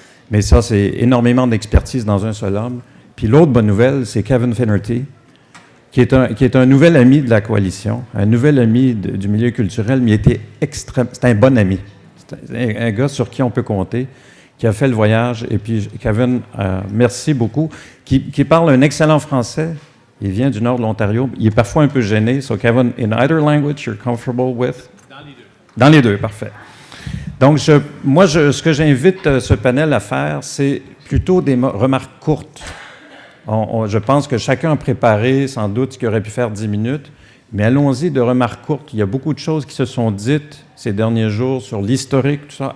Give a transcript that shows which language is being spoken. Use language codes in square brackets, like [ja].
[fr] Mais ça, c'est énormément d'expertise dans un seul homme. Puis l'autre bonne nouvelle, c'est Kevin Finnerty, qui est un nouvel ami de la coalition, un nouvel ami du milieu culturel, mais c'est un bon ami. C'est un gars sur qui on peut compter, qui a fait le voyage. Et puis, Kevin, merci beaucoup, qui parle un excellent français. Il vient du nord de l'Ontario. Il est parfois un peu gêné. [en] So, Kevin, in either language you're comfortable with? [fr] Dans les deux. Dans les deux, parfait. Donc, ce que j'invite ce panel à faire, c'est plutôt des remarques courtes. Je pense que chacun a préparé, sans doute, ce qu'il aurait pu faire 10 minutes, mais allons-y de remarques courtes. Il y a beaucoup de choses qui se sont dites ces derniers jours sur l'historique, tout ça.